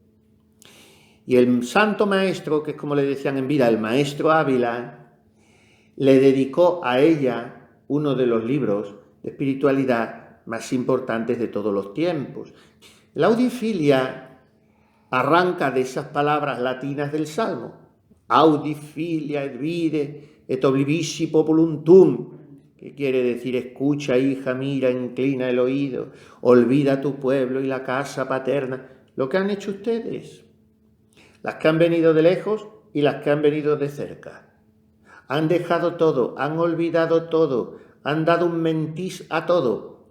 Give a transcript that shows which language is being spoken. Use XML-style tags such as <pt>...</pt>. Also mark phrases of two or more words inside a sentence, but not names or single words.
<es>Y el santo maestro, que es como le decían en vida, el maestro Ávila, le dedicó a ella uno de los libros de espiritualidad más importantes de todos los tiempos. La audifilia arranca de esas palabras latinas del Salmo.</es> <la>Audifilia et vide et oblivisci populum tum,</la> <es>que quiere decir, escucha, hija, mira, inclina el oído, olvida tu pueblo y la casa paterna. Lo que han hecho ustedes, las que han venido de lejos y las que han venido de cerca. Han dejado todo, han olvidado todo, han dado un mentís a todo.</es>